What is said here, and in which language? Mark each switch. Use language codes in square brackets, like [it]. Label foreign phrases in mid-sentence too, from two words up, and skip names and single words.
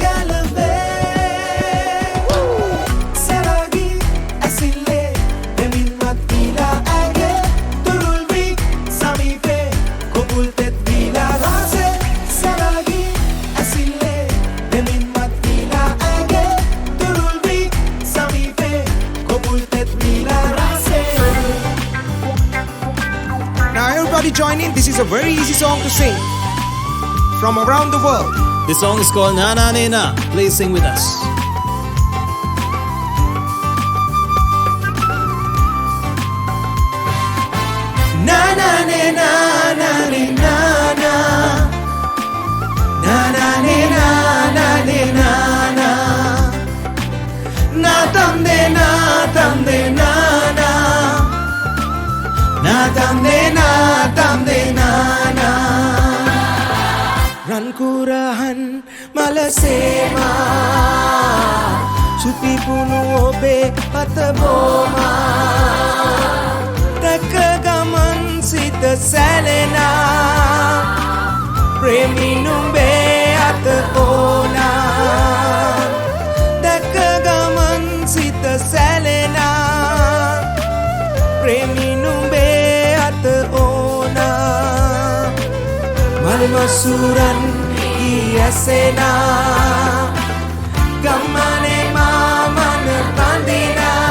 [si] කැලඹේ සරාගී ඇසිල්ලේ දෙමින්වත් දීලා ඇගේ තුරුල් වී සමීපේ කොපුල් තෙත් දීලා රාසේ සරාගී ඇසිල්ලේ දෙමින්වත් දීලා ඇගේ තුරුල් වී සමීපේ [en] Now everybody join in. This is a very easy song to sing from around the world. This song is called Na Na Ne Na. Please sing with us. Na na ne na na ne na na na na ne na na ne na na na tam de na tam de na na na tam de na na Rankura [si] ගුවන් මලසේමා සුපිපුුණු ඔබේ අතබෝමා දැක ගමන් සිත සැලෙනා ප්‍රේමිනුඹේ අත ඕනා දැක ගමන් සිත සැලෙනා ප්‍රේමිනුඹේ අත ඕනා මල්මසුරන් ඇසෙනා ගම්මනේ මාමන පඳිනා